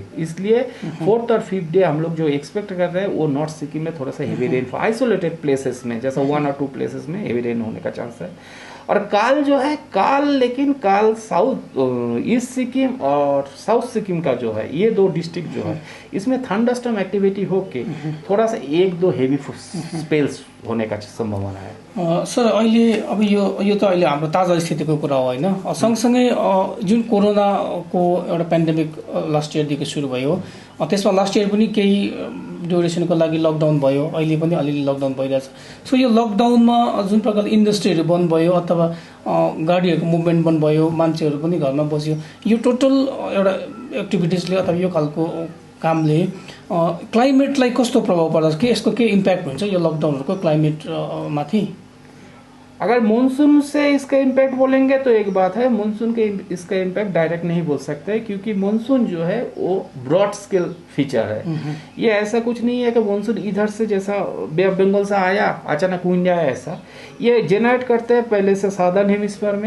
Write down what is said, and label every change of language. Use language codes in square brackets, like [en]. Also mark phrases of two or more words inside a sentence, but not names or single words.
[hi] इसलिए 4th और 5th डे हम लोग जो एक्सपेक्ट कर रहे हैं वो नॉर्थ सिक्किम में थोड़ा सा [en] heavy rain, isolated places [hi] में जैसा 1 और 2 प्लेसेस में [en] heavy rain [hi] होने का चांस है। और काल जो है, लेकिन काल साउथ ईस्ट सिक्किम और साउथ सिक्किम का जो है, ये 2 डिस्ट्रिक्ट जो है, इसमें [en] thunderstorm activity [hi] होके थोड़ा सा [en] 1-2 heavy spells [hi] होने का सम्भावना है। [ne] सर, अहिले अब यो त अहिले हाम्रो ताजा स्थितिको कुरा हो होइन? सँगसँगै जुन कोरोनाको एउटा पेन्डेमिक लास्ट इयरदेखि सुरु भयो, त्यसमा [en] last year [ne] पनि केही ड्युरेसनको लागि लकडाउन भयो, अहिले पनि अलिअलि लकडाउन भइरहेछ। सो यो लकडाउनमा जुन प्रकारले इन्डस्ट्रीहरू बन्द भयो अथवा गाडीहरूको मुभमेन्ट बन्द भयो, मान्छेहरू पनि घरमा बस्यो, यो टोटल एउटा एक्टिभिटिजले अथवा यो खालको कामले क्लाइमेटलाई कस्तो प्रभाव पर्दछ? के यसको के इम्प्याक्ट हुन्छ यो लकडाउनहरूको क्लाइमेट माथि? [hi] अगर मानसून से इसका इम्पैक्ट बोलेंगे तो एक बात है, मानसून के इसका इम्पैक्ट डायरेक्ट नहीं बोल सकते, क्योंकि मानसून जो है वो [en] broad scale feature [hi] है। ये ऐसा कुछ नहीं है कि मानसून इधर से जैसा बे ऑफ बंगाल से आया अचानक विंड आया, ऐसा ये जेनरेट करते हैं पहले से [en] southern hemisphere [hi] में।